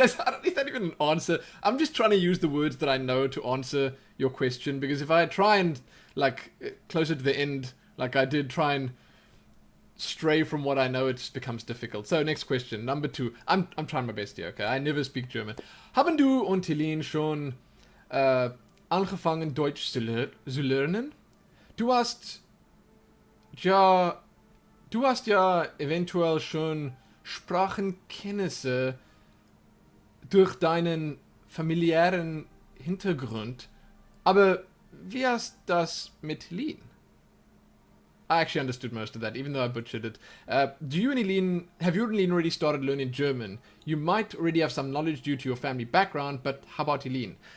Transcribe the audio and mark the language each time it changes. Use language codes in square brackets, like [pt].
[en] Is that even an answer? I'm just trying to use the words that I know to answer your question, because if I try and, like, closer to the end, like I did, try and stray from what I know, it just becomes difficult. So, next question, number 2. I'm trying my best here, okay? I never speak German. [de] Haben du und Helene schon angefangen, Deutsch zu lernen? Du hast ja eventuell schon Sprachenkenntnisse durch deinen familiären Hintergrund. Aber wie hast das mit Helene? [en] I actually understood most of that, even though I butchered it. Have you and Helene already started learning German? You might already have some knowledge due to your family background, but how about Helene?